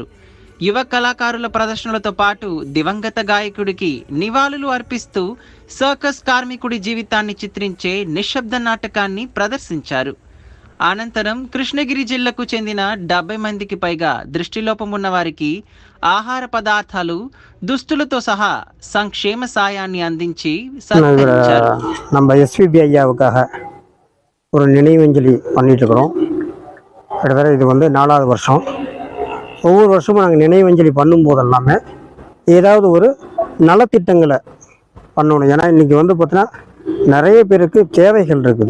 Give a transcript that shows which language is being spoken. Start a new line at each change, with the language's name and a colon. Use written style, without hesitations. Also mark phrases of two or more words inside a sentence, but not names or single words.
Telugu: యువ కళాకారుల ప్రదర్శనలతో పాటు దివంగత గాయకుడికి నివాళులు అర్పిస్తూ సర్కస్ కార్మికుడి జీవితాన్ని చిత్రించే నిశ్శబ్ద నాటకాన్ని ప్రదర్శించారు. అనంతరం కృష్ణగిరి జిల్లాకు చెందిన 70 మందికి పైగా దృష్టిలోపం ఉన్న వారికి ఆహార పదార్థాలు, దుస్తులతో సహా సంక్షేమ సాయాన్ని అందించి సత్కరించారు.
Tamil: நம்ம எஸ்பிபி ஐயாவுக்காக ஒரு நினைவஞ்சலி பண்ணிட்டு இருக்கிறோம். கிட்டத்தட்ட இது 4வது வருஷம். ஒவ்வொரு வருஷமும் நாங்கள் நினைவஞ்சலி பண்ணும்போது எல்லாமே ஏதாவது ஒரு நலத்திட்டங்களை பண்ணணும். ஏன்னா இன்றைக்கி பார்த்தீங்கன்னா நிறைய பேருக்கு தேவைகள் இருக்குது.